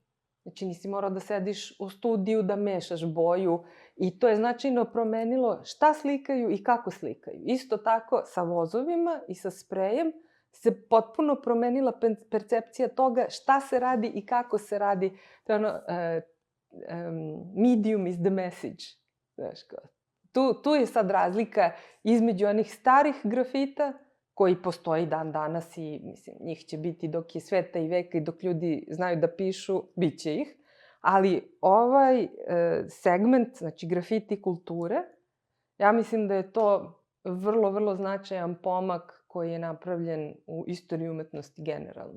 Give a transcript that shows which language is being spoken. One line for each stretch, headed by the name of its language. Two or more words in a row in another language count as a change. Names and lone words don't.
Serbian: Znači, nisi morao da sediš u studiju da mešaš boju, i to je značajno promenilo šta slikaju i kako slikaju. Isto tako sa vozovima i sa sprejem se potpuno promenila percepcija toga šta se radi i kako se radi. To je ono,
English: medium is the message.
Serbian: Znaš, tu je sad razlika između onih starih grafita, koji postoji dan danas i, mislim, njih će biti dok je sveta i veka i dok ljudi znaju da pišu, bit će ih. Ali ovaj segment, znači grafiti kulture, ja mislim da je to vrlo, vrlo značajan pomak koji je napravljen u istoriji umetnosti generalno.